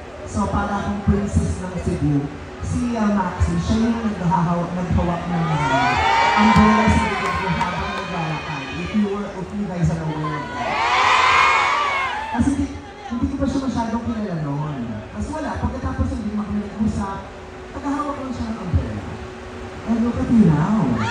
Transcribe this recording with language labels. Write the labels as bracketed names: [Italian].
[Filipino] So, para akong princess ng Cebu, si Maxi, siya yung naghahawak ng umbrella sa likod ko habang naglalakad. [English] If you guys are aware of that. [Filipino] Kasi hindi ko pa siya masyadong kilala noon. Kasi wala, pagkatapos hindi kami nag-usap, naghahawak lang siya ng umbrella. [English] And look at you now.